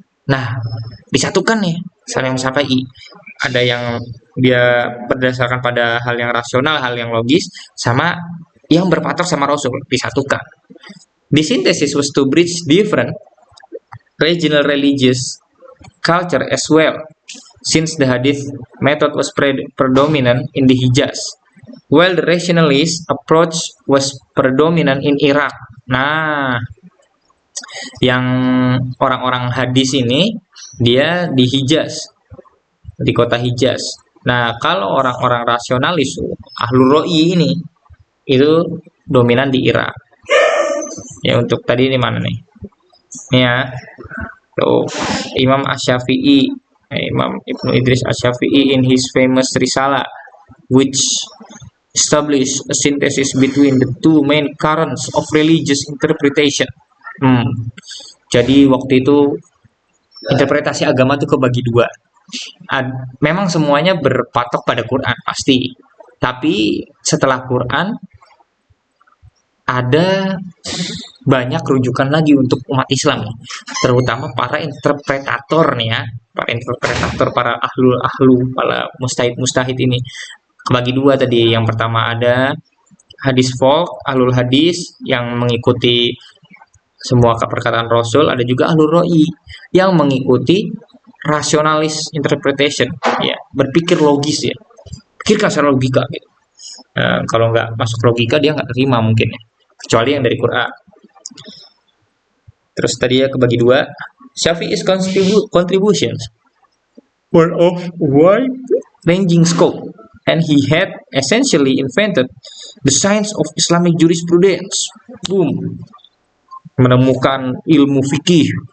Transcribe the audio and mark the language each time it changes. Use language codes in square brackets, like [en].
[id] Nah, disatukan nih sama yang Syafi'i. Ada yang dia berdasarkan pada hal yang rasional, hal yang logis, sama yang berpatok sama Rasul disatukan. [en] The synthesis was to bridge different regional religious culture as well, since the hadith method was predominant in the Hijaz, while the rationalist approach was predominant in Iraq. [id] Nah, yang orang-orang hadis ini dia di Hijaz, di kota Hijaz. Nah, kalau orang-orang rasionalis, Ahlul Ra'i ini itu dominan di Irak. Ya, untuk tadi ini mana nih? Ini ya. [en] Tuh, Imam Asy-Syafi'i, Imam Ibnu Idris Asy-Syafi'i in his famous Risalah, which established a synthesis between the two main currents of religious interpretation. [id] Jadi waktu itu interpretasi agama itu kebagi dua. Memang semuanya berpatok pada Quran pasti, tapi setelah Quran ada banyak rujukan lagi untuk umat Islam, terutama para interpretator nih ya, para interpretator, para ahlu, para mustahid ini kebagi dua tadi. Yang pertama ada hadis folk, ahlul hadis yang mengikuti semua perkataan Rasul, ada juga ahlul ra'i yang mengikuti rasionalis interpretation, ya, berpikir logis ya, pikirkan secara logika gitu. Kalau nggak masuk logika dia nggak terima mungkin ya, kecuali yang dari Quran. Terus tadi ya kebagi dua. [en] Syafi'i's contributions were of wide-ranging scope, and he had essentially invented the science of Islamic jurisprudence. [id] Boom, menemukan ilmu fikih.